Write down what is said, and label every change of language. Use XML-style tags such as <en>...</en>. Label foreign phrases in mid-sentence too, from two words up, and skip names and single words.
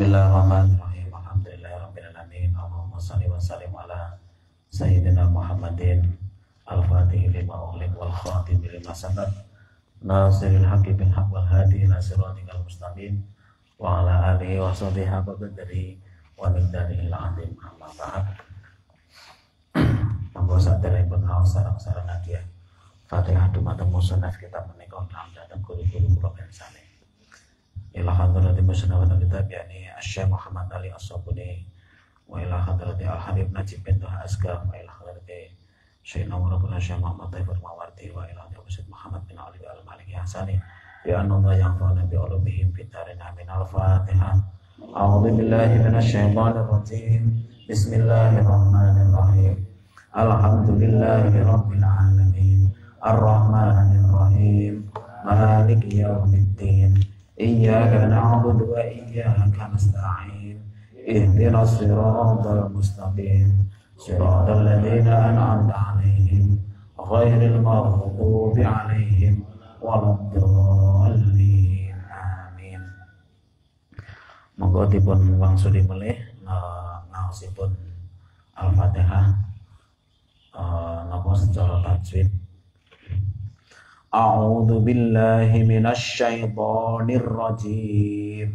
<ar>بسم الله الرحمن الرحيم. الحمد لله رب العالمين. اللهم صل وسلم على سيدنا محمد الفاتح لما أغلق والخاتم لما سبق. ناصر الحق بالحق والهادي إلى صراطك المستقيم وعلى آله وصحبه حق قدره ومقداره العظيم. أما بعد.</ar> <jv>Monggo saderengipun ngaos sareng-sareng hadiah Fatihah dumateng musannaf kitab menika dhateng guru-guru kula pirsani.</jv> <ar>إلى حضرة مصنف الكتاب يعني الشيخ محمد علي الصابوني وإلى حضرة الحبيب نجيب بن طه أصغر وإلى حضرة الشيخ نوار بن الشيخ محمد طيفور موردي وإلى حضرة محمد بن علي المالكي حسني بأن ينفعنا بعلومهم في دارين آمين. Al-Fatihah. أعوذ بالله من الشيطان الرجيم. بسم الله الرحمن الرحيم. الحمد لله رب العالمين. الرحمن الرحيم. مالك يوم الدين. إياك نعبد وإياك نستعين. اهدنا الصراط المستقيم. صراط الذين أنعمت عليهم غير المغضوب عليهم ولا الضالين.</ar> <jv>Amin. Monggo dipun wangsuli malih ngaosipun Al-Fatihah napa secara tajwid.</jv> <ar>أعوذ بالله من الشيطان الرجيم.</ar>